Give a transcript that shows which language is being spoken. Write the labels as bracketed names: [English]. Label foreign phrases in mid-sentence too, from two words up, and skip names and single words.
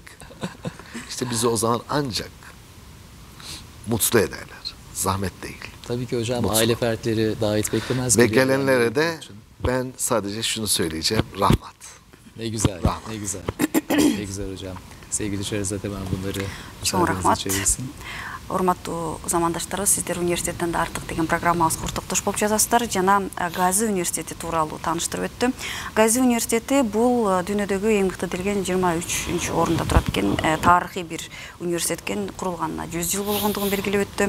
[Turkish] İşte bizi o zaman ancak mutlu ederler. Zahmet değil. Tabii ki hocam, Mutlu. aile fertleri davet beklemez. Ve mi? gelenlere de ben sadece şunu söyleyeceğim. Rahmat. Ne güzel, Rahmat. ne güzel. Ne güzel hocam. Sevgili Şerzat, hemen bunları [Kyrgyz] Чоң [Turkish] müsaadenizle [Kyrgyz] рахмат. [Turkish] çevirsin. [Kyrgyz] Урматтуу замандаштарыбыз, сиздер университеттен да артык деген программабызга ортоктош болуп жазасыздар. Жана Гази университети тууралуу тааныштырып өттүм. Гази университети бул дүйнөдөгү эң мыкты делген 23 орунда турат экен. Тарыхый бир университет экен, курулганына 100 жыл болгондугун белгилеп өттү.